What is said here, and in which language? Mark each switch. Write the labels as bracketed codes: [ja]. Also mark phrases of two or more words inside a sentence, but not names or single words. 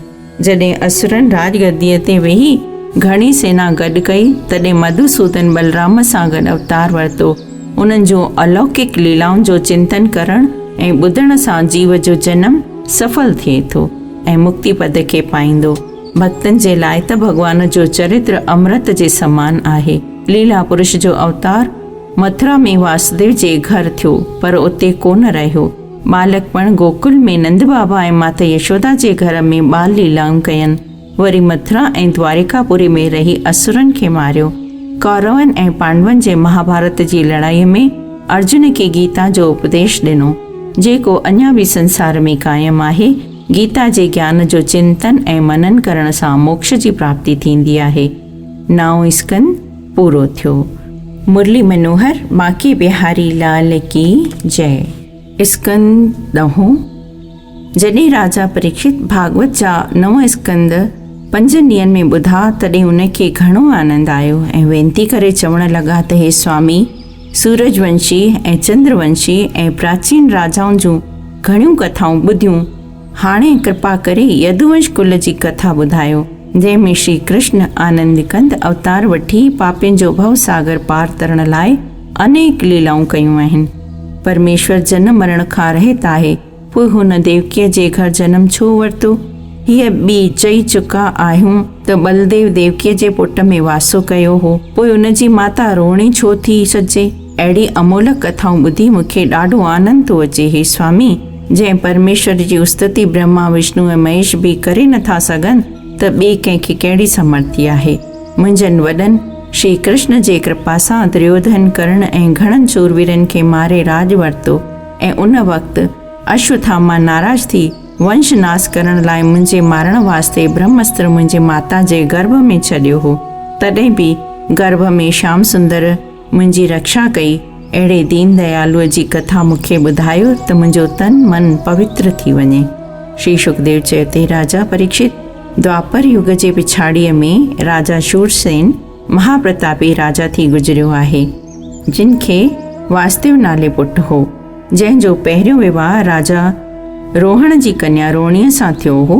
[sd] जॾहिं असुरनि राजगद्दीअ ते वेही घणी सेना गॾु कई, तॾहिं मधुसूदन बलराम सां गॾु अवतार वरितो। उन्हनि जो अलौकिक लीलाउनि जो चिंतन करण ऐं ॿुधण सां जीव जो जनम सफल थिए थो ऐं मुक्ति पद खे पाईंदो। भक्तनि जे लाइ त भॻवान जो चरित्र अमृत जे समान आहे। लीला पुरुष जो अवतार मथुरा में वासुदेव जे घर थियो, पर उते कोन रहियो। बालकपण गोकुल में नंद बाबा ऐं माता यशोदा जे घर में बाल लीलाऊं कयनि। वरी मथुरा ऐं द्वारिकापुरी में रही असुरनि खे मारियो। कौरवनि ऐं पांडवनि जे महाभारत जी लड़ाईअ में अर्जुन खे गीता जो उपदेश ॾिनो, जेको अञा बि संसार में क़ाइमु आहे। गीता जे ज्ञान जो चिंतन ऐं मनन करण सां मोक्ष जी प्राप्ति थींदी आहे। 9 स्कंद पूरो थियो। [hi] मुरली मनोहर बांके बिहारी लाल की जय। [sd] स्कंद 10। जॾहिं राजा परीक्षित भागवत जा 9 स्कंद 5 ॾींहंनि में ॿुधा, तॾहिं उनखे घणो आनंद आयो ऐं वेनती करे चवण लॻा त हे स्वामी, सूरजवंशी ऐं चंद्रवंशी ऐं प्राचीन राजाउनि जूं घणियूं कथाऊं ॿुधियूं। हाणे कृपा करे यदुवंश कुल जी कथा ॿुधायो, जंहिंमें श्री कृष्ण आनंद कंद अवतार वठी पापियुनि जो भव सागर पार तरण लाइ अनेक लीलाऊं कयूं आहिनि। परमेश्वर जनम मरण खां रहित आहे, पोइ हुन देवकीअ जे घर जनम छो वरितो? हीअ ॿी चई चुका आहियूं त बलदेव देवकीअ जे पुट में वासो कयो हो, पोइ उन जी माता रोहिणी छो थी सजे? अहिड़ी अमोलक कथाऊं ॿुधी मूंखे ॾाढो आनंद थो अचे। हे स्वामी, जंहिं परमेश्वर जी स्तुति ब्रह्मा विष्णु ऐं महेश बि करे नथा सघनि, त ॿिए कंहिंखे कहिड़ी समर्थी आहे? मुंहिंजनि वॾनि श्री कृष्ण जे कृपा सां दुर्योधन, कर्ण ऐं घणनि शूरवीरनि खे मारे राज वरितो ऐं उन वक़्तु अश्वत्थामा नाराज़ थी वंश नाश करण लाइ मुंहिंजे मारण वास्ते ब्रह्मास्त्र मुंहिंजे माता जे गर्भ में छॾियो हो। तॾहिं बि गर्भ में श्याम सुंदर मुंहिंजी रक्षा कई। अहिड़े दीन दयालुअ जी कथा मूंखे ॿुधायो त मुंहिंजो तन मन पवित्र थी वञे। श्री सुखदेव चयो ते राजा परीक्षित, द्वापर युग जे पिछाड़ीअ में राजा शूरसेन महाप्रतापी राजा थी गुज़रियो आहे, जिन खे वासुदेव नाले पुटु हो, जंहिंजो पहिरियों विवाह राजा रोहण जी कन्या रोहिणीअ सां थियो हो।